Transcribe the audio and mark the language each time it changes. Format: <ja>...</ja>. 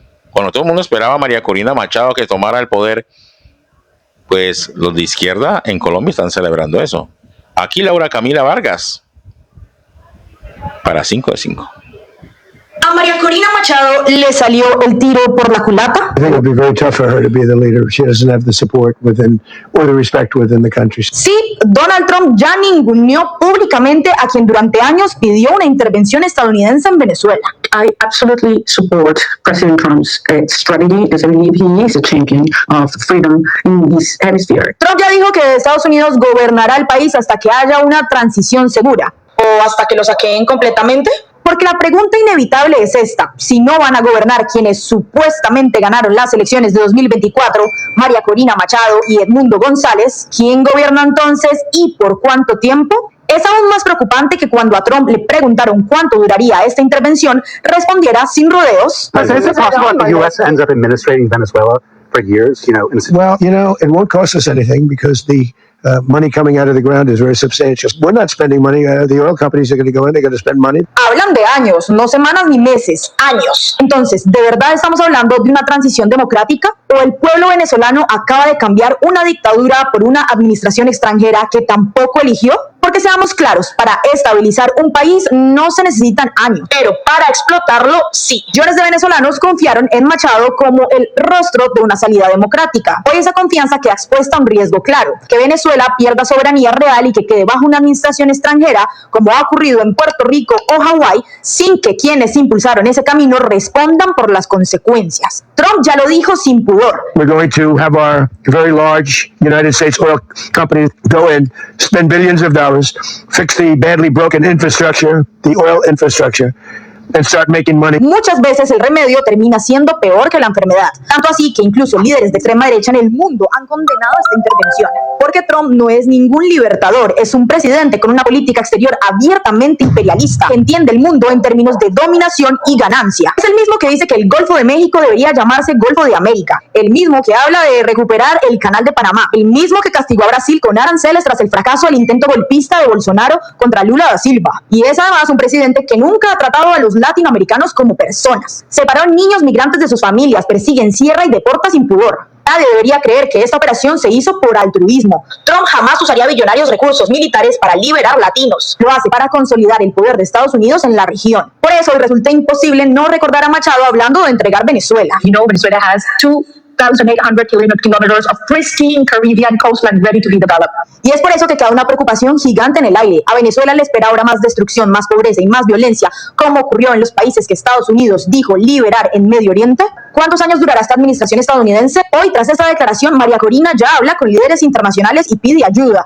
<es>Cuando todo el mundo esperaba a María Corina Machado que tomara el poder, pues los de izquierda en Colombia están celebrando eso. Aquí Laura Camila Vargas, para 5 de 5. ¿A María Corina Machado le salió el tiro por la culata?</es> <en>I think it'll be very tough for her to be the leader. She doesn't have the support within or the respect within the country.</en> <es>Sí, Donald Trump ya ninguneó públicamente a quien durante años pidió una intervención estadounidense en Venezuela.</es> <en>I absolutely support President Trump's strategy because I believe he is a champion of freedom in this hemisphere.</en> <es>Trump ya dijo que Estados Unidos gobernará el país hasta que haya una transición segura. ¿O hasta que lo saqueen completamente? Porque la pregunta inevitable es esta: si no van a gobernar quienes supuestamente ganaron las elecciones de 2024, María Corina Machado y Edmundo González, ¿quién gobierna entonces y por cuánto tiempo? Es aún más preocupante que cuando a Trump le preguntaron cuánto duraría esta intervención, respondiera sin rodeos.</es> <en>Is it possible that the U.S. ends up administrating Venezuela for years? Well, it won't cost us anything because the money coming out of the ground is very substantial. We're not spending money. The oil companies are going to go in, they're going to spend money.</en> <es>Hablan de años, no semanas ni meses, años. Entonces, ¿de verdad estamos hablando de una transición democrática? ¿O el pueblo venezolano acaba de cambiar una dictadura por una administración extranjera que tampoco eligió? Porque seamos claros, para estabilizar un país no se necesitan años, pero para explotarlo, sí. Millones de venezolanos confiaron en Machado como el rostro de una salida democrática. Hoy esa confianza queda expuesta a un riesgo claro: que Venezuela pierda soberanía real y que quede bajo una administración extranjera, como ha ocurrido en Puerto Rico o Hawái, sin que quienes impulsaron ese camino respondan por las consecuencias. Trump ya lo dijo sin pudor.</es> <en>We're going to have our very large United States oil companies go in, spend billions of dollars, fix the badly broken infrastructure, the oil infrastructure, and start making money.</en> <es>Muchas veces el remedio termina siendo peor que la enfermedad. Tanto así que incluso líderes de extrema derecha en el mundo han condenado esta intervención. Porque Trump no es ningún libertador, es un presidente con una política exterior abiertamente imperialista, que entiende el mundo en términos de dominación y ganancia. Es el mismo que dice que el Golfo de México debería llamarse Golfo de América, el mismo que habla de recuperar el Canal de Panamá, el mismo que castigó a Brasil con aranceles tras el fracaso del intento golpista de Bolsonaro contra Lula da Silva. Y es además un presidente que nunca ha tratado a los latinoamericanos como personas. Separó niños migrantes de sus familias, persigue, encierra y deporta sin pudor. Nadie debería creer que esta operación se hizo por altruismo. Trump jamás usaría billonarios recursos militares para liberar latinos. Lo hace para consolidar el poder de Estados Unidos en la región. Por eso hoy resulta imposible no recordar a Machado hablando de entregar Venezuela.</es> <en>Venezuela has 2,800 kilometers of pristine Caribbean coastline ready to be developed.</en> <es>Y es por eso que queda una preocupación gigante en el aire. A Venezuela le espera ahora más destrucción, más pobreza y más violencia, como ocurrió en los países que Estados Unidos dijo liberar en Medio Oriente. ¿Cuántos años durará esta administración estadounidense? Hoy, tras esta declaración, María Corina ya habla con líderes internacionales y pide ayuda.</es>